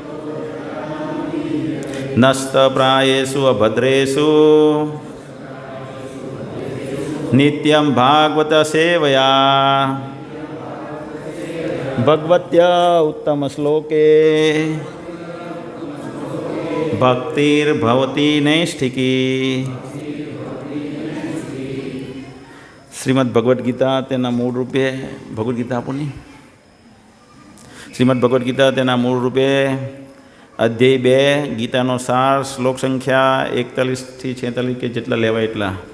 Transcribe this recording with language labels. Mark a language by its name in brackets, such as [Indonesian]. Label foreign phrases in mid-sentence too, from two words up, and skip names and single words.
[Sanskrit] नस्तप्रायेषु अभद्रेषु नित्यं भागवत सेवया भगवत्या उत्तम श्लोके भक्तिर्भवति नैष्ठिकी। [Gujarati] श्रीमद् भगवद गीता તેના મૂળ રૂપે ભગવદ્ ગીતા આપોની શ્રીમદ્ ભગવદ્ ગીતા તેના મૂળ રૂપે અધ્યાય 2 ગીતાનો સાર શ્લોક સંખ્યા 41 થી 46 કે જેટલા લેવાય એટલા।